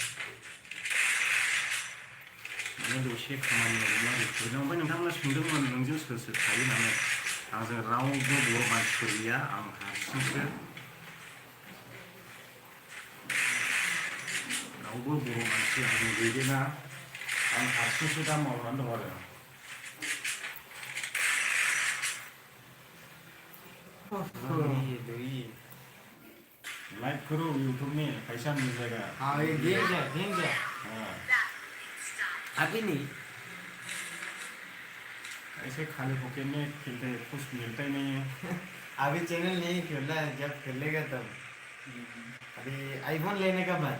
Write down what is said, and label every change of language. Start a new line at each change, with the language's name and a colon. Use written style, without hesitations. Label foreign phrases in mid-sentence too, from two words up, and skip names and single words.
Bodo: माने दसे खामानि मावदोंमोन रिप्लाइ ओमफ्राय नोंथांमोना सोंदोंमोन नोंजों सोर सोर थायो होननानै आंजों रावबो बर' मानसिफोर गैया आं हारसिंसो रावबो बर' मानसि आं गैदेना आं हारसिंसो दा मावनानै दं आरो।
Hindi: लाइक करो यूट्यूब में पैसा मिल जाएगा। हाँ ये गेम जा हाँ अभी नहीं ऐसे खाली पॉकेट में खेलते कुछ मिलता ही नहीं है। अभी चैनल नहीं खोला है जब खोलेगा तब अभी आईफोन लेने का बाद